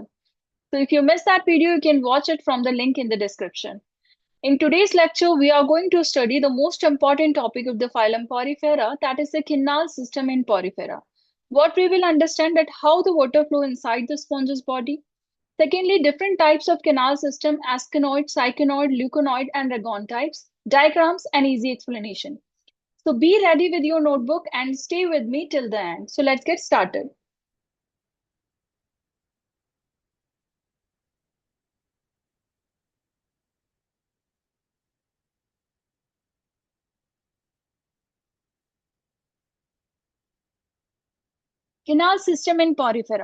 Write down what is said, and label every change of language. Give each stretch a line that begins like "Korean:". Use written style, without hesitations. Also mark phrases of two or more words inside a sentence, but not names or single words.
English: So if you missed that video, you can watch it from the link in the description. In today's lecture, we are going to study the most important topic of the phylum Porifera, that is the canal system in Porifera. What we will understand that how the water flow inside the sponge's body. Secondly, different types of canal system, asconoid, cyclonoid, leuconoid, and ragon types, diagrams, and easy explanation. So be ready with your notebook and stay with me till the end. So let's get started. Canal System in Porifera.